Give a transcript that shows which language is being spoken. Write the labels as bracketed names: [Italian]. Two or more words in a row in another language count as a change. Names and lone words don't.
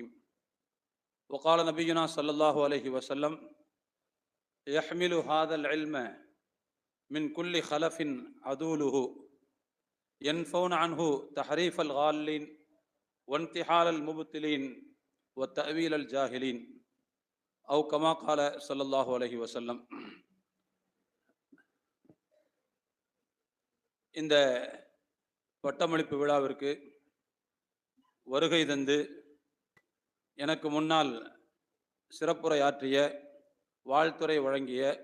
[Arabic] وقال نبينا صلى الله عليه وسلم: يحمل هذا العلم من كل خلف عدوله ينفون عنه تحريف الغالين وانتحال المبتلين وتأويل الجاهلين أو كما قال صلى الله عليه وسلم. [Tamil] இந்த பட்டமளிப்பு விழாவிற்கு வருகை தந்து எனக்கு முன்னால் சிறப்புரையாற்றிய, வாழ்த்துரை வழங்கிய